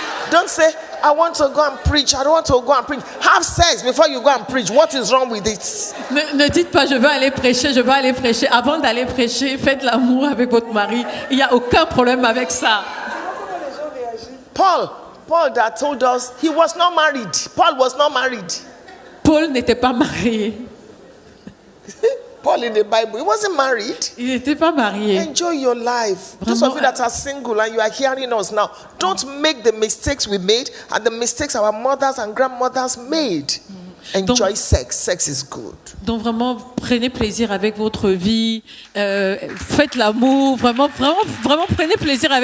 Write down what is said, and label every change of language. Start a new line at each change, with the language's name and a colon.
English: Don't say, I want to go and preach. I don't want to go and preach. Have sex before you go and preach. What is wrong with it?
French: Ne dites pas je veux aller prêcher, je veux aller prêcher. Avant d'aller prêcher, faites l'amour avec votre mari. Il n'y a aucun problème avec ça.
English: Paul that told us he was not married. Paul was not married.
French: Paul n'était pas marié.
English: Paul in the Bible, he wasn't married.
French: Il n'était pas marié.
English: Enjoy your life. Those of you that are single and you are hearing us now, don't make the mistakes we made and the mistakes our mothers and grandmothers made. Enjoy sex. Sex is good.
French: Donc vraiment, prenez plaisir avec votre vie. Faites l'amour. Vraiment prenez plaisir avec